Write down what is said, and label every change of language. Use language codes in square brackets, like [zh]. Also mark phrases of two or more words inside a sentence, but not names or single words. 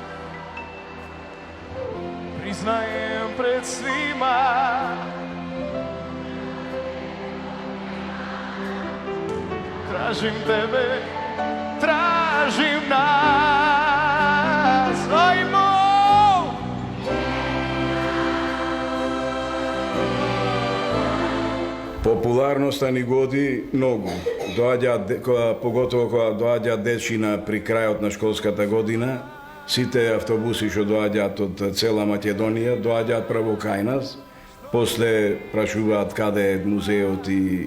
[hr] Priznajem pred svima, tražim tebe, tražim nas, ajmo! [mk] Популарноста ни годи многу. Поготово кога доаѓаат дечина при крајот на школската година, сите автобуси што доаѓаат од цела Македонија, доаѓаат прво кај нас, после прашуваат каде е музеот и...